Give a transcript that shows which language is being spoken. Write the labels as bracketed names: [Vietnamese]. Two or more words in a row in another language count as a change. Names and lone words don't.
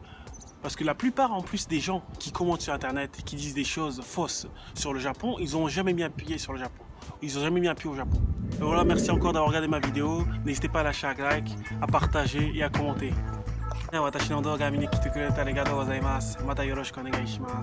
[French] Parce que la plupart en plus des gens qui commentent sur internet, qui disent des choses fausses sur le Japon, ils n'ont jamais mis un pied sur le Japon. Ils n'ont jamais mis un pied au Japon. Donc voilà, merci encore d'avoir regardé ma vidéo. N'hésitez pas à lâcher un like, à partager et à commenter. [Japanese] 私の動画見に来てくれてありがとうございます。またよろしくお願いします。